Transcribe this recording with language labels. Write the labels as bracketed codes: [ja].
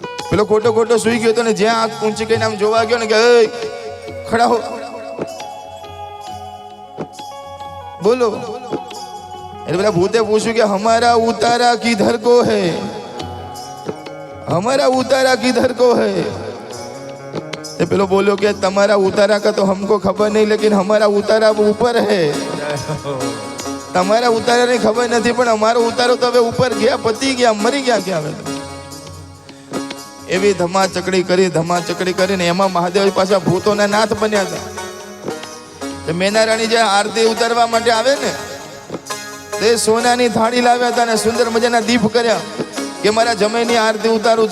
[gu] પેલો ખોટો સૂઈ ગયો તો ને જ્યાં આંખ ઊંચી કરીને આમ જોવા ગયો ને કે [hi] ખડા હો, [gu] બોલો. એટલે પેલા ભૂતે પૂછ્યું કે [hi] હમારા ઉતારા કિધર કો હે, हमारा उतारा किधर को है. ये पेलो बोलो कि तुम्हारा उतारा का तो हमको खबर नहीं, लेकिन हमारा उतारा ऊपर है. [gu] તમારા ઉતારા ની ખબર નથી પણ અમારો ઉતારો તો હવે ઉપર ગયા, પતી ગયા, મરી ગયા. ક્યાં હવે એવી ધમાચકડી કરીને એમાં મહાદેવ પાછા ભૂતોના નાથ બન્યા હતા. મેના રાણી જે આરતી ઉતારવા માટે આવે ને તે સોનાની થાળી લાવ્યા હતા ને સુંદર મજાના દીપ કર્યા કે મારા જમીનની આરતી ઉતારું.